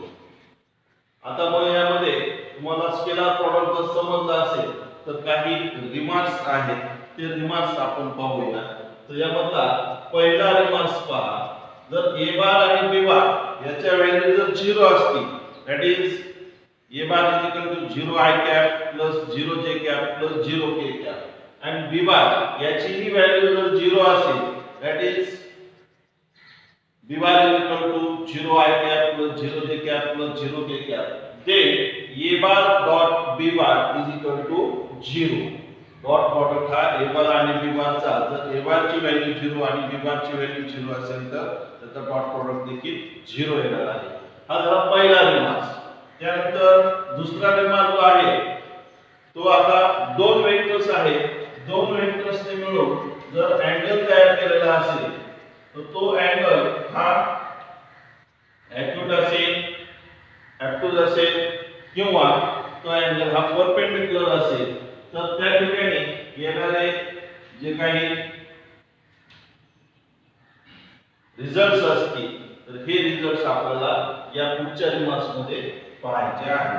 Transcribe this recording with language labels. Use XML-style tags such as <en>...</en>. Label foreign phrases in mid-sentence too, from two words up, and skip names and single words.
<mr>आता मग यामध्ये तुम्हाला</mr> <en>scalar product</en> <mr>जर समजलं असेल तर काही रिमार्क्स आहेत, ते रिमार्क्स आपण पाहूया. तर यामधला पहिला रिमार्क्स पहा, जर</mr> <en>a bar</en> <mr>आणि</mr> <en>b bar</en> <mr>याच्या व्हॅल्यू जर 0 असतील,</mr> <en>that is a bar is equal to 0 i cap plus 0 j cap plus 0 k cap</en> <mr>आणि b बार याची ही व्हॅल्यू जर 0 असेल,</mr> <en>that is b bar is equal to 0 i cap plus 0 j cap plus 0 k cap. Then a bar dot b bar is equal to 0. dot product</en> <mr>हा</mr> <en>a bar</en> <mr>आणि</mr> <en>b bar</en> <mr>चा जर</mr> <en>a bar</en> <mr>ची व्हॅल्यू 0 आणि</mr> <en>b bar</en> <mr>ची व्हॅल्यू 0 असेल तर त्याचा</mr> <en>dot product</en> <mr>देखील 0 येणार आहे. हा झाला पहिला रिमार्क. त्यानंतर दुसरा रिमार्क जो आहे तो आता दोन वेक्टर्स आहेत. दोन वेक्टर्सने मिळून जर अँगल तयार केलेला असेल तर तो अँगल हा ॲक्यूट असेल, ॲब्ट्यूज असेल किंवा तो अँगल हा परपेंडिक्युलर असेल, तर त्या ठिकाणी येणारे जे काही रिझल्ट्स असतील तर हे रिझल्ट्स आपल्याला या पुढच्या रिमार्क्स मध्ये पाहायचे आहेत.</mr>